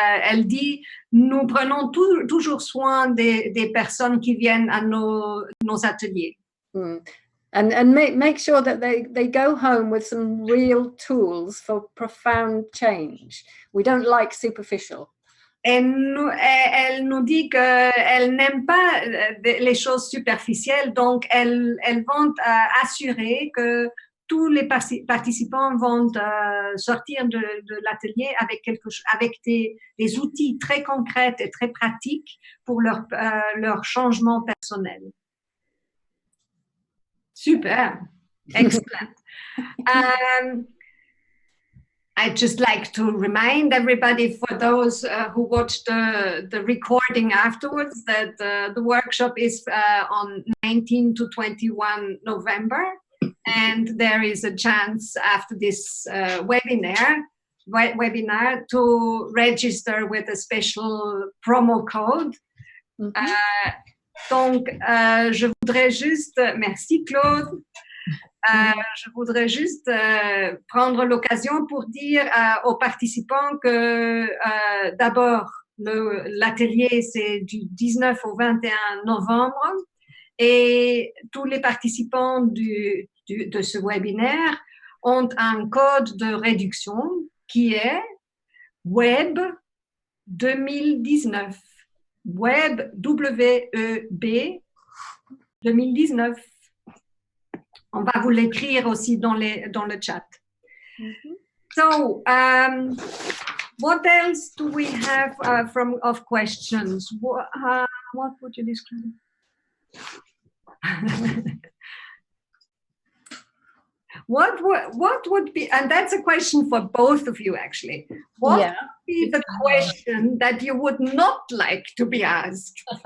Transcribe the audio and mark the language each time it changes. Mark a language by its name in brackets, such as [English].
[French] Elle dit, nous prenons toujours soin des personnes qui viennent à nos ateliers. [English] And make sure that they go home with some real tools for profound change. We don't like superficial. [French] Elle nous dit qu'elle n'aime pas les choses superficielles, donc elles vont assurer que tous les participants vont sortir de l'atelier avec des outils très concrets et très pratiques pour leur changement personnel. [English] Super, excellent. I'd just like to remind everybody, for those who watched the recording afterwards, that the workshop is on 19 to 21 November, and there is a chance after this webinar to register with a special promo code. [French] Donc, je voudrais juste, merci Claude, je voudrais juste prendre l'occasion pour dire aux participants que d'abord, l'atelier c'est du 19 au 21 novembre et tous les participants de ce webinaire ont un code de réduction qui est Web 2019. Web, W-E-B 2019. On va vous l'écrire aussi dans le chat. [English] So, what else do we have of questions? What would you describe? what would be, and that's a question for both of you actually, what would be the question that you would not like to be asked?